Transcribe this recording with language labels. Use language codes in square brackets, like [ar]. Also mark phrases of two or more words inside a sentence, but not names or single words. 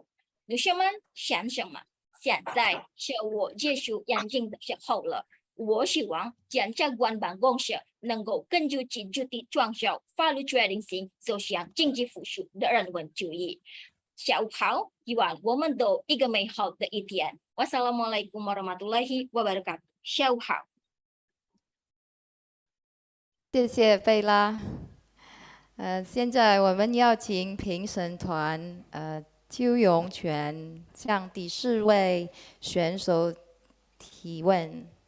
[zh] 女士们、先生们，现在是我结束演讲的时候了。我希望检察官办公室能够根据其主题创造法律决定性走向经济复苏的人文主义。下午好，希望我们都一个美好的一天。 [ar] والسلام عليكم ورحمة الله وبركاته. [zh] 下午好。谢谢贝拉。现在我们要请评审团邱永全向第4位选手提问。